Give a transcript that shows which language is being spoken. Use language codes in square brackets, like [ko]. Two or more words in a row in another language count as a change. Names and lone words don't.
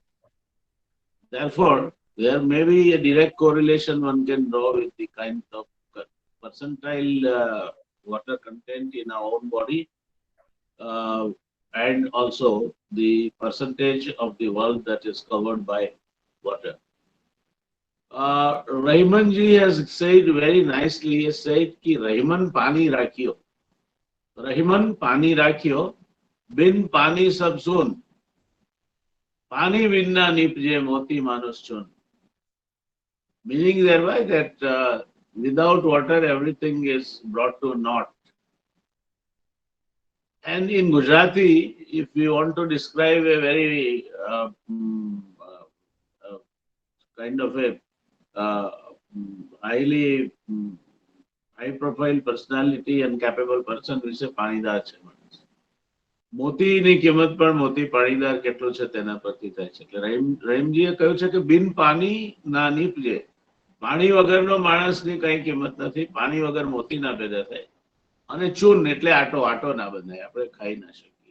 [en] Therefore, there may be a direct correlation one can draw with the kind of percentile water content in our own body uh, and also the percentage of the world that is covered by water. Rahman ji has said very nicely, he said [hi] कि रहमान पानी राखियो, रहमान पानी राखियो, बिन पानी सब सुन, पानी बिना निपजे मोती मानुष चुन. [en] Meaning thereby that without water everything is brought to naught. And in Gujarati, if we want to describe a very kind of a uh, highly high profile personality and capable person, we say [gu] પાણીદાર છે માણસ. મોતીની કિંમત પણ મોતી પાણીદાર કેટલો છે તેના પરથી થાય છે. એટલે રહીમજીએ કહ્યું છે કે બિન પાણી ના નીપજે. પાણી વગરનો માણસની કઈ કિંમત નથી. પાણી વગર મોતી ના પેદા થાય. અને ચૂન એટલે આટો આટો ના બંધાય, આપણે ખાઈ ના શકીએ.